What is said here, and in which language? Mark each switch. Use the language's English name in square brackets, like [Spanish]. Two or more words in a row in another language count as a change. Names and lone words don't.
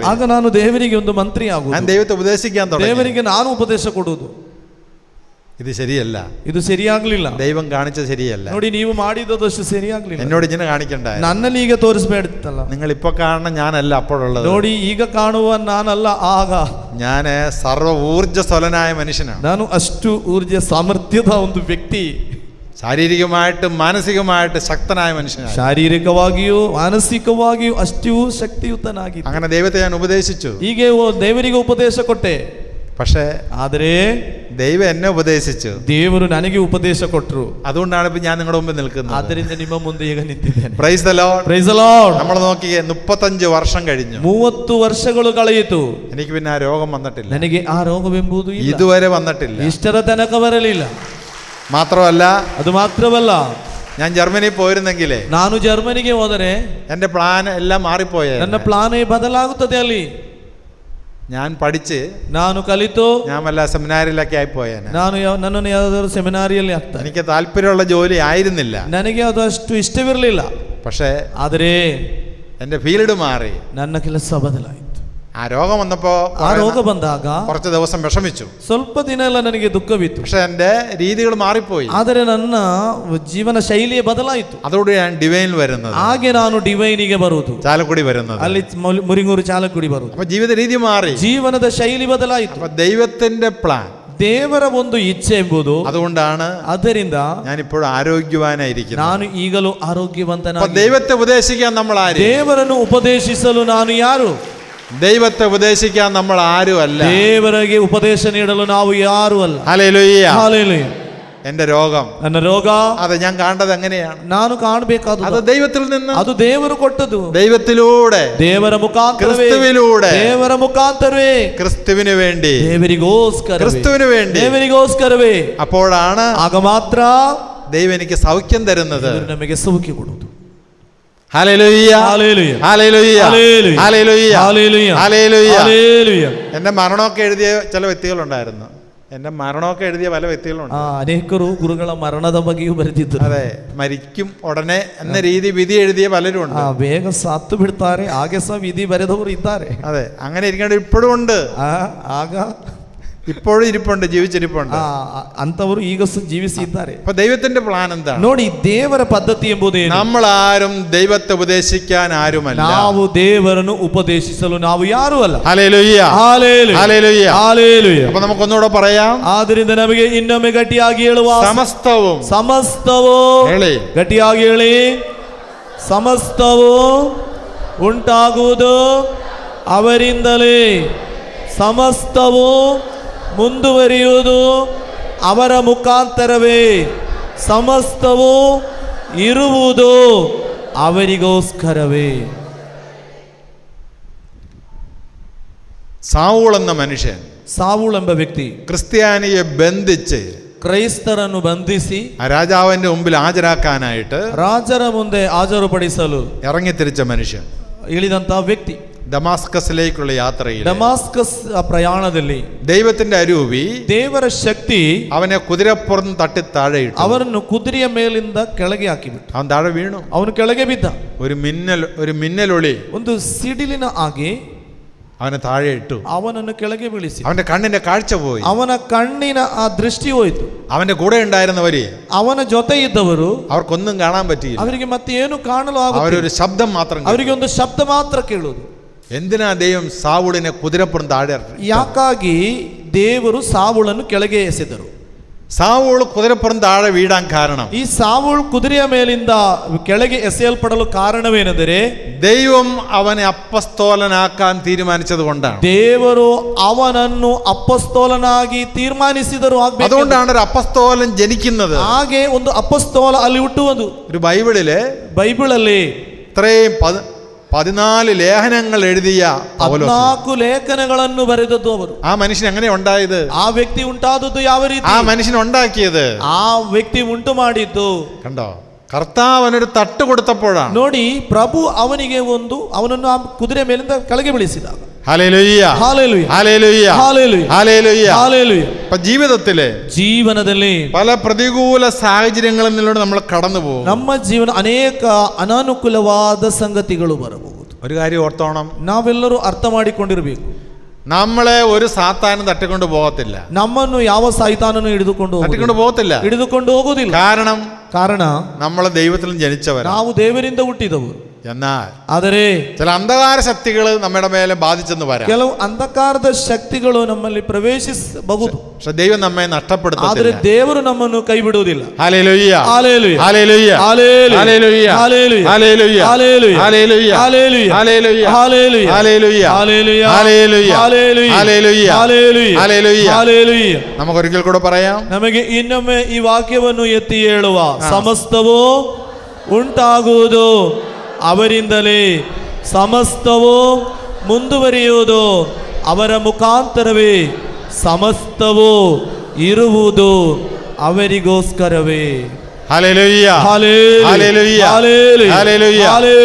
[Kannada] ಆಗ ನಾನು ದೇವರಿಗೆ ಒಂದು ಮಂತ್ರಿ ಆಗುವುದು, [Malayalam] ഞാൻ ദൈവത്തെ ഉപദേശിക്കാൻ തുടങ്ങി. [Kannada] ದೇವರಿಗೆ ನಾನು ಉಪದೇಶ ಕೊಡುವುದು. [Malayalam] ഇത് ശരിയല്ല, [Kannada] ಇದು ಸರಿಯಾಗ್ಲಿಲ್ಲ, [Malayalam] ദൈവം കാണിച്ച ശരിയല്ല. [Kannada] ನೋಡಿ, ನೀವು ಮಾಡಿದಷ್ಟು ಸರಿಯಾಗ್ಲಿಲ್ಲ, [Malayalam] എന്നോട് ഇങ്ങനെ കാണിക്കണ്ട, [Kannada] ನನ್ನಲ್ಲಿ ಈಗ ತೋರಿಸ್ಬೇಡಿತ್ತಲ್ಲ. [Malayalam] നിങ്ങൾ ഇപ്പൊ കാണണം ഞാനല്ല അപ്പോഴുള്ളത്. [Kannada] ನೋಡಿ, ಈಗ ಕಾಣುವ ನಾನಲ್ಲ, ಆಗ [Malayalam] ഞാൻ സർവ്വ ഊർജ്ജസ്വലനായ മനുഷ്യനാണ്. [Kannada] ನಾನು ಅಷ್ಟು ಊರ್ಜ ಸಾಮರ್ಥ್ಯದ ಒಂದು ವ್ಯಕ್ತಿ, [Malayalam] ശാരീരികമായിട്ടും മാനസികമായിട്ട് ശക്തനായ മനുഷ്യനാണ്. [Kannada] ಶಾರೀರಿಕವಾಗಿಯೂ ಮಾನಸಿಕವಾಗಿಯೂ ಅಷ್ಟು ಶಕ್ತಿಯುತನಾಗಿ. [Malayalam] അങ്ങനെ ദൈവത്തെ ഞാൻ ഉപദേശിച്ചു. [Kannada] ಹೀಗೆ ದೇವರಿಗೆ ಉಪದೇಶ ಕೊಟ್ಟೆ. [Malayalam] പക്ഷേ [Kannada] ಆದರೆ [Malayalam] ദൈവം എന്നെ ഉപദേശിച്ചു, [Kannada] ದೇವರು ನನಗೆ ಉಪದೇಶ ಕೊಟ್ಟರು. [Malayalam] അതുകൊണ്ടാണ് ഇപ്പൊ ഞാൻ നിങ്ങളുടെ മുമ്പിൽ നിൽക്കുന്നത്. [Kannada] ಆದ್ದರಿಂದ ನಿಮ್ಮ ಮುಂದೆ ಈಗ ನಿಂತಿದ್ದೇನೆ. [English] Praise the Lord, Praise the Lord. [Malayalam] നമ്മൾ നോക്കിയേ, 35 വർഷം കഴിഞ്ഞു, [Kannada] 30 ವರ್ಷಗಳು ಕಳೆಯಿತು. [Malayalam] എനിക്ക് പിന്നെ ആ രോഗം വന്നിട്ടില്ല, [Kannada] ನನಗೆ ಆ ರೋಗವೆಂಬುದು [Malayalam] ഇതുവരെ വന്നിട്ടില്ല. [Kannada] ಇಷ್ಟರ ತನಕ ಬರಲಿಲ್ಲ. [Malayalam] മാത്രമല്ല, [Kannada] ಅದು ಮಾತ್ರವಲ್ಲ, [Malayalam] ഞാൻ ജർമ്മനി പോയിരുന്നെങ്കിലേ, [Kannada] ನಾನು ಜರ್ಮನಿಗೆ ಹೋದರೆ [Malayalam] എൻ്റെ പ്ലാൻ എല്ലാം മാറിപ്പോയേ. [Kannada] ನನ್ನ ಪ್ಲಾನೇ ಬದಲಾಗುತ್ತದೆ ಅಲ್ಲಿ. [Malayalam] ഞാൻ പഠിച്ച് [Kannada] ನಾನು ಕಲಿತು [Malayalam] ഞാൻ വല്ല സെമിനാറിലൊക്കെ ആയിപ്പോയേനെ. [Kannada] ನನ್ನನ್ನು ಯಾವುದಾದ್ರು ಸೆಮಿನಾರಿಯಲ್ಲಿ ಹಾಕ್ತಾರೆ. [Malayalam] എനിക്ക് താല്പര്യമുള്ള ജോലി ആയിരുന്നില്ല. [Kannada] ನನಗೆ ಅದು ಅಷ್ಟು ಇಷ್ಟವಿರಲಿಲ್ಲ. [Malayalam] പക്ഷേ [Kannada] ಆದರೆ [Malayalam] എൻ്റെ ഫീൽഡ് മാറി. [Kannada] ನನ್ನ ಕೆಲಸ ಬದಲಾಯಿತು. [Malayalam] ആ രോഗം വന്നപ്പോ [Kannada] ಆ ರೋಗ ಬಂದಾಗ [Malayalam] കുറച്ച് ദിവസം വിഷമിച്ചു. [Kannada] ಸ್ವಲ್ಪ ದಿನ ಎಲ್ಲ ನನಗೆ ದುಃಖವಿತ್ತು. [Malayalam] പക്ഷെ എൻ്റെ രീതികൾ മാറിപ്പോയി. [Kannada] ಆದರೆ ನನ್ನ ಜೀವನ ಶೈಲಿಯೇ ಬದಲಾಯಿತು. [Malayalam] അതോടെ ഞാൻ ഡിവൈനിൽ വരുന്നത്. [Kannada] ಹಾಗೆ ನಾನು ಡಿವೈನಿಗೆ ಬರುವುದು, [Malayalam] ചാലക്കുടി വരുന്നത്, [Kannada] ಅಲ್ಲಿ ಮುರಿಂಗೂರು ಚಾಲಕ್ಕುಡಿ ಬರುವುದು. [Malayalam] അപ്പൊ ജീവിത രീതി മാറി, [Kannada] ಜೀವನದ ಶೈಲಿ ಬದಲಾಯಿತು. [Malayalam] അപ്പൊ ദൈവത്തിന്റെ പ്ലാൻ, [Kannada] ದೇವರ ಒಂದು ಇಚ್ಛೆ ಎಂಬುದು. [Malayalam] അതുകൊണ്ടാണ് [Kannada] ಅದರಿಂದ [Malayalam] ഞാൻ ഇപ്പോഴും ആരോഗ്യവാനായിരിക്കുന്നത്. [Kannada] ನಾನು ಈಗಲೂ ಆರೋಗ್ಯವಂತನಾಗಿ. [Malayalam] ദൈവത്തെ ഉപദേശിക്കാൻ നമ്മൾ ആര്? [Kannada] ದೇವರನ್ನು ಉಪದೇಶಿಸಲು ನಾನು ಯಾರು? [Malayalam] ദൈവത്തെ ഉപദേശിക്കാൻ നമ്മൾ ആരും അല്ല. [Kannada] ದೇವರಿಗೆ ಉಪದೇಶ ನೀಡಲು ನಾವು ಯಾರು ಅಲ್ಲ. [Malayalam] ഹല്ലേലൂയ. [Kannada] ಹಲ್ಲೆಲೂಯ. [Malayalam] എന്റെ രോഗം, [Kannada] ನನ್ನ ರೋಗ, [Malayalam] അത് ഞാൻ കണ്ടത് എങ്ങനെയാണ്? [Kannada] ನಾನು ಕಾಣಬೇಕಾದ [Malayalam] അത് ദൈവത്തിൽ നിന്ന്, [Kannada] ಅದು ದೇವರು ಕೊಟ್ಟದು. [Malayalam] ദൈവത്തിലൂടെ, [Kannada] ದೇವರ ಮುಖಾಂತರವೇ, [Malayalam] ക്രിസ്തുവിലൂടെ, [Kannada] ದೇವರ ಮುಖಾಂತರವೇ, [Malayalam] ക്രിസ്തുവിന് വേണ്ടി, [Kannada] ದೇವರಿಗೋಸ್ಕರ, [Malayalam] ക്രിസ്തുവിന് വേണ്ടി, [Kannada] ದೇವರಿಗೋಸ್ಕರವೇ. [Malayalam] അപ്പോഴാണ് [Kannada] ಆಗ ಮಾತ್ರ [Malayalam] ദൈവം എനിക്ക് സൗഖ്യം തരുന്നത്. [Kannada] ನಮಗೆ ಸೌಖ್ಯ ಕೊಡುವುದು. [Malayalam] ഹല്ലേലൂയ, ഹല്ലേലൂയ, ഹല്ലേലൂയ, ഹല്ലേലൂയ, ഹല്ലേലൂയ, ഹല്ലേലൂയ, ഹല്ലേലൂയ. ഹല്ലേലൂയ. എന്റെ മരണമൊക്കെ എഴുതിയ ചില വ്യക്തികളുണ്ടായിരുന്നു. എന്റെ മരണമൊക്കെ എഴുതിയ പല വ്യക്തികളുണ്ട്. [Kannada] ಅನೇಕರು ಗುರುಗಳ ಮರಣದ ಬಗ್ಗೆಯೂ ಬರೆದಿದ್ದರು. [Malayalam] അതെ, മരിക്കും ഉടനെ എന്ന രീതി വിധി എഴുതിയ പലരും ഉണ്ട്. [Kannada] ಬೇಗ ಸತ್ತು ಬಿಡ್ತಾರೆ, ಹಾಗೆ ಸಹ ವಿಧಿ ಬರೆದವರು ಇದ್ದಾರೆ. [Malayalam] അതെ, അങ്ങനെ ഇരിക്കേണ്ട ഇപ്പോഴും ഉണ്ട്. [Kannada] ಆಗ [Malayalam] ഇപ്പോഴും ഇരിപ്പുണ്ട്, ജീവിച്ചിരിപ്പുണ്ട്. [Kannada] ಅಂತವರು ಈಗ ಜೀವಿಸಿ ಇದ್ದಾರೆ. [Malayalam] അപ്പൊ ദൈവത്തിന്റെ പ്ലാൻ എന്താണ്? [Kannada] ನೋಡಿ, ದೇವರ ಪದ್ಧತಿ ಎಂಬುದೇನು? [Malayalam] നമ്മൾ ആരും ദൈവത്തെ ഉപദേശിക്കാൻ ആരുമല്ല. [Kannada] ನಾವು ದೇವರನ್ನು ಉಪದೇಶಿಸಲು ನಾವು ಯಾರು ಅಲ್ಲ. [Malayalam] ഹല്ലേലൂയ, ഹല്ലേലൂയ, ഹല്ലേലൂയ, ഹല്ലേലൂയ. അപ്പൊ നമുക്കൊന്നുകൂടെ പറയാം. [Kannada] ಆದ್ದರಿಂದ ನಮಗೆ ಇನ್ನೊಮ್ಮೆ ಗಟ್ಟಿಯಾಗಿ ಹೇಳುವ, ಸಮಸ್ತವೂ ಗಟ್ಟಿಯಾಗಿ ಹೇಳಿ, ಸಮಸ್ತವೂ ಉಂಟಾಗುವುದು ಅವರಿಂದಲೇ, ಸಮಸ್ತವೂ ಮುಂದುವರಿಯುವುದು ಅವರ ಮುಖಾಂತರವೇ, ಸಮಸ್ತವೂ ಇರುವುದು ಅವರಿಗೋಸ್ಕರವೇ. [Malayalam] സാവൂൾ എന്ന മനുഷ്യൻ, [Kannada] ಸಾವೂಲ್ ಎಂಬ ವ್ಯಕ್ತಿ [Malayalam] ക്രിസ്ത്യാനിയെ ബന്ധിച്ച് [Kannada] ಕ್ರೈಸ್ತರನ್ನು ಬಂಧಿಸಿ [Malayalam] ആ രാജാവിന്റെ മുമ്പിൽ ഹാജരാക്കാനായിട്ട് [Kannada] ರಾಜರ ಮುಂದೆ ಹಾಜರುಪಡಿಸಲು [Malayalam] ഇറങ്ങിത്തിരിച്ച മനുഷ്യൻ, [Kannada] ಇಳಿದಂತ ವ್ಯಕ್ತಿ. [Malayalam] ഡമാസ്കസിലേക്കുള്ള യാത്രയിൽ, [Kannada] ಡಮಾಸ್ಕಸ್ ಪ್ರಯಾಣದಲ್ಲಿ [Malayalam] ദൈവത്തിന്റെ അരൂപി, [Kannada] ದೇವರ ಶಕ್ತಿ [Malayalam] അവനെ കുതിരപ്പുറം തട്ടി താഴെയിട്ടു. [Kannada] ಅವರನ್ನು ಕುದುರೆಯ ಮೇಲಿಂದ ಕೆಳಗೆ ಹಾಕಿಬಿಟ್ಟು [Malayalam] അവൻ താഴെ വീണു. [Kannada] ಅವನು ಕೆಳಗೆ ಬಿದ್ದ. [Malayalam] ഒരു മിന്നലൊളി [Kannada] ಒಂದು ಸಿಡಿಲಿನ ಹಾಗೆ [Malayalam] അവനെ താഴെ ഇട്ടു. [Kannada] ಅವನನ್ನು ಕೆಳಗೆ ಬೀಳಿಸಿ. [Malayalam] അവന്റെ കണ്ണിന്റെ കാഴ്ച പോയി. [Kannada] ಅವನ ಕಣ್ಣಿನ ಆ ದೃಷ್ಟಿ ಹೋಯಿತು. [Malayalam] അവന്റെ കൂടെ ഉണ്ടായിരുന്നവര്, [Kannada] ಅವನ ಜೊತೆ ಇದ್ದವರು, [Malayalam] അവർക്കൊന്നും കാണാൻ പറ്റിയില്ല. [Kannada] ಅವರಿಗೆ ಮತ್ತೆ ಏನು ಕಾಣಲು [Malayalam] അവരൊരു ശബ്ദം മാത്രം, [Kannada] ಅವರಿಗೆ ಒಂದು ಶಬ್ದ ಮಾತ್ರ ಕೇಳುವುದು. [Malayalam] എന്തിനാ ദൈവം സാവൂളിനെ കുതിരപ്പുറം താഴെ? [Kannada] ಯಾಕಾಗಿ ದೇವರು ಸಾವೂಳನ್ನು ಕೆಳಗೆ ಎಸೆದರು? [Malayalam] സാവൂൾ കുതിരപ്പുറം താഴെ വീഴാൻ കാരണം, [Kannada] ಈ ಸಾವೂಳ್ ಕುದುರೆಯ ಮೇಲಿಂದ ಕೆಳಗೆ ಎಸೆಯಲ್ಪಡಲು ಕಾರಣವೇನೆಂದರೆ, [Malayalam] ദൈവം അവനെ അപ്പസ്തോലനാക്കാൻ തീരുമാനിച്ചത് കൊണ്ടാണ്. [Kannada] ದೇವರು ಅವನನ್ನು ಅಪಸ್ತೋಲನಾಗಿ ತೀರ್ಮಾನಿಸಿದರು. [Malayalam] അതുകൊണ്ടാണ് ഒരു അപ്പസ്തോലൻ ജനിക്കുന്നത്. [Kannada] ಹಾಗೆ ಒಂದು ಅಪಸ್ತೋಲ ಅಲ್ಲಿ ಹುಟ್ಟುವುದು. [Malayalam] ഒരു ബൈബിളಲ್ಲಿ ഇത്രയും 14 ലേഖനങ്ങൾ എഴുതിയ [Kannada] 14 ലേഖനಗಳನ್ನು ಬರೆದದ್ದು ಅವರು. [Malayalam] ആ മനുഷ്യൻ എങ്ങനെ ഉണ്ടായത്? [Kannada] ಆ ವ್ಯಕ್ತಿ ಉಂಟಾದದ್ದು ಯಾವ ರೀತಿ? [Malayalam] ആ മനുഷ്യൻ ഉണ്ടാക്കിയത്, [Kannada] ಆ ವ್ಯಕ್ತಿ ಉಂಟು ಮಾಡಿದ್ದು. [Malayalam] കണ്ടോ? കർത്താവ് അവനൊരു തട്ട് കൊടുത്തപ്പോഴാണ്. [Kannada] ನೋಡಿ, ಪ್ರಭು ಅವನಿಗೆ ಅವನನ್ನು ಆ ಕುದುರೆ ಮೇಲಿಂದ ಕೆಳಗೆ ಬೀಳಿಸಿದಾಗ. [Malayalam] ഹല്ലേലൂയ, ഹല്ലേലൂയ, ഹല്ലേലൂയ, ഹല്ലേലൂയ, ഹല്ലേലൂയ, ഹല്ലേലൂയ. ജീവിതത്തിലെ പല പ്രതികൂല സാഹചര്യങ്ങളിൽ നിന്നൂടെ നമ്മൾ കടന്നു പോകും. [Kannada] ನಮ್ಮ ಜೀವನ ಅನೇಕ ಅನಾನುಕೂಲವಾದ ಸಂಗತಿಗಳು ಬರಬಹುದು. [Malayalam] ഒരു കാര്യം ഓർത്തോണം, [Kannada] ನಾವೆಲ್ಲರೂ ಅರ್ಥ ಮಾಡಿಕೊಂಡಿರಬೇಕು. [Malayalam] നമ്മളെ ഒരു സാത്താനും തട്ടിക്കൊണ്ട് പോകത്തില്ല. [Kannada] ನಮ್ಮನ್ನು ಯಾವ ಸೈತಾನನು [Malayalam] തട്ടിക്കൊണ്ട് പോകത്തില്ല. [Kannada] ಹಿಡಿದುಕೊಂಡು ಹೋಗುವುದಿಲ್ಲ. ಕಾರಣ [Malayalam] നമ്മൾ ദൈവത്തിൽ ജനിച്ചവർ, [Kannada] ನಾವು ದೇವರಿಂದ ಹುಟ್ಟಿದವರು. [Malayalam] എന്നാൽ [Kannada] ಆದರೆ [Malayalam] ചില അന്ധകാര ശക്തികൾ നമ്മുടെ മേലെ ബാധിച്ചെന്ന് പറയാം. [Kannada] ಕೆಲವು ಅಂಧಕಾರದ ಶಕ್ತಿಗಳು ನಮ್ಮಲ್ಲಿ ಪ್ರವೇಶಿಸಬಹುದು. [Malayalam] പക്ഷെ ദൈവം നമ്മെ നഷ്ടപ്പെടുത്തത്തില്ല. [Kannada] ಆದರೆ ದೇವರು ನಮ್ಮನ್ನು ಕೈ ಬಿಡುವುದಿಲ್ಲ. [Malayalam] ഹല്ലേലൂയ, ഹല്ലേലൂയ, ഹല്ലേലൂയ, ഹല്ലേലൂയ, ഹല്ലേലൂയ, ഹല്ലേലൂയ, ഹല്ലേലൂയ, ഹല്ലേലൂയ, ഹല്ലേലൂയ, ഹല്ലേലൂയ, ഹല്ലേലൂയ, ഹല്ലേലൂയ, ഹല്ലേലൂയ, ഹല്ലേലൂയ, ഹല്ലേലൂയ, ഹല്ലേലൂയ, ഹല്ലേലൂയ, ഹല്ലേലൂയ, ഹല്ലേലൂയ. നമുക്കൊരിക്കൽ കൂടെ പറയാം. [Kannada] ನಮಗೆ ಇನ್ನೊಮ್ಮೆ ಈ ವಾಕ್ಯವನ್ನು ಎತ್ತಿ ಹೇಳುವ, ಸಮಸ್ತವೂ ಉಂಟಾಗುವುದು ಅವರಿಂದಲೇ, ಸಮಸ್ತವೂ ಮುಂದುವರಿಯುವುದು ಅವರ ಮುಖಾಂತರವೇ, ಸಮಸ್ತವೂ ಇರುವುದು ಅವರಿಗೋಸ್ಕರವೇ. [Malayalam] ഹല്ലേലൂയ, ഹല്ലേലൂയ, ഹല്ലേലൂയ, ഹല്ലേലൂയ, ഹല്ലേലൂയ, ഹല്ലേലൂയ, ഹല്ലേലൂയ, ഹല്ലേലൂയ, ഹല്ലേലൂയ, ഹല്ലേലൂയ, ഹല്ലേലൂയ, ഹല്ലേലൂയ, ഹല്ലേലൂയ, ഹല്ലേലൂയ. ഹല്ലേലൂയ. ഹല്ലേലൂയ.